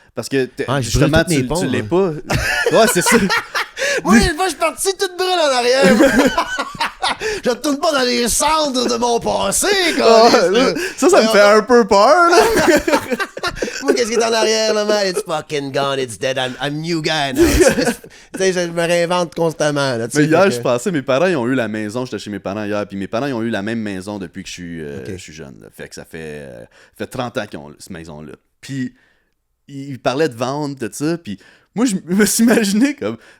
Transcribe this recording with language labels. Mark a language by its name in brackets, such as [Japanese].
[French] Parce que justement, tu l'es pas. Ouais, c'est ça. Oui, une fois, je suis parti toute brûle en arrière. Je retourne pas dans les cendres de mon passé, quoi. Ça me fait un peu peur, là. Moi, qu'est-ce qui est en arrière, là, man? [English] It's fucking gone, it's dead, I'm new guy now. [French] Tu sais, je me réinvente constamment, là. Mais hier, je pensais, mes parents, ils ont eu la maison, j'étais chez mes parents hier, puis mes parents, ils ont eu la même maison depuis que je suis jeune, là. Fait que ça fait 30 ans qu'ils ont cette maison-là. Puis, ils parlaient de vente, tout ça, puis moi, je me suis imaginé comme...